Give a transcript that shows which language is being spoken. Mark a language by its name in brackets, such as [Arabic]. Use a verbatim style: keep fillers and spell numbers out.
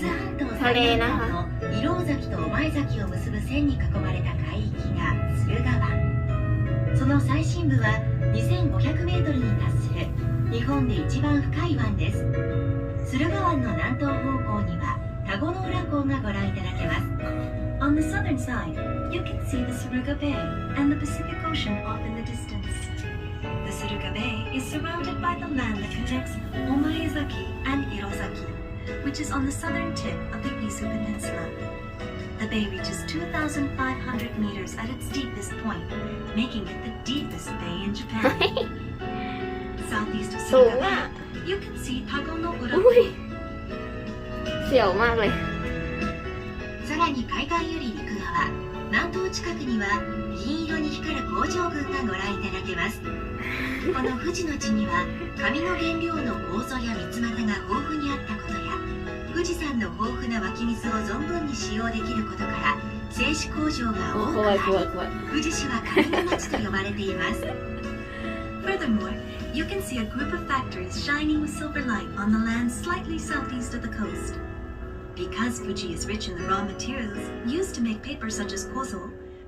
[Japanese] 伊豆半島最南端の石廊崎と御前崎を結ぶ線に囲まれた海域が駿河湾。その最深部はにせんごひゃくメートルに達する。日本で一番深い湾です。駿河湾の南東方向には田子の浦港がご覧いただけます。 [English] On the southern side, you can see the Suruga Bay and the Pacific Ocean off in the distance. The Suruga Bay is surrounded by the land that connects Omaezaki and Hirosaki, which is on the southern tip of the Izu Peninsula. The bay reaches two thousand five hundred meters at its deepest point, making it the deepest bay in Japan. Southeast of Surabaya, you can see Tago no Ura. [Thai] เสียวมากเลย [Japanese] さらに海岸より陸側、南東近くには銀色に光る工場群がご覧いただけます。この富士の地には紙の原料の楮やミツマタが豊富にあったことや、富士山の豊富な湧き水を存分に使用できることから、製紙工場が多くあり、富士市は紙の町と呼ばれています。 [English] Furthermore,You can see a group of factories shining with silver light on the land slightly southeast of the coast. Because Fuji is rich in the raw materials used to make paper such as kozo,